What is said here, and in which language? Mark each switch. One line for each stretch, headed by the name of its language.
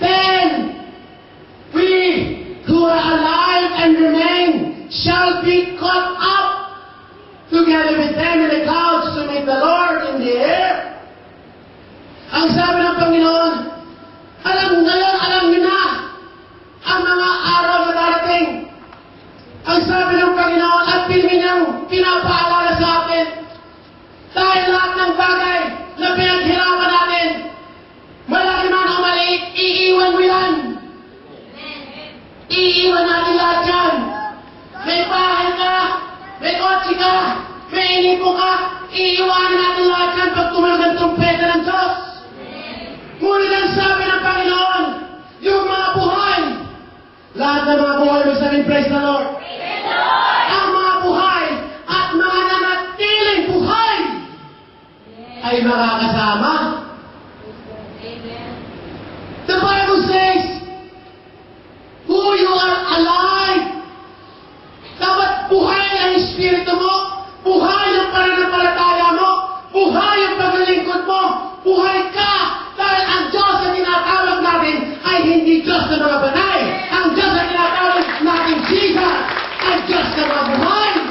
English: Then we who are alive and remain shall be caught up together with them in the clouds to meet the Lord in the air.
Filipino: Ang sabi ng Panginoon, alam niyo na ang mga araw na darating. Ang sabi ng Panginoon at niyang pinapaalala sa atin dahil lahat ng bagay na pinaghirapan natin, malaki man o maliit, iiwan mo yan. Iiwan natin lahat yan. May bahay ka, may kotse ka, may inipo ka, iiwanan natin lahat yan pag tumalog ang trumpeta ng Diyos. Ngunit ang sabi ng Panginoon, yung mga buhay, lahat ng mga buhay, magsabihin,
English: praise the Lord. Praise the Lord.
Filipino: Ang mga buhay at mga nanatiling buhay ay makakasama. Amen.
English: The Bible says, who you are alive.
Filipino: Dapat buhay ang espiritu mo, buhay ang pananampalataya mo, buhay ang paglilingkod mo, buhay ka. Dahil ang Diyos na tinatawag natin ay hindi Diyos na mga banay. Ang Diyos na tinatawag natin Jesus ay Diyos na mga buhay.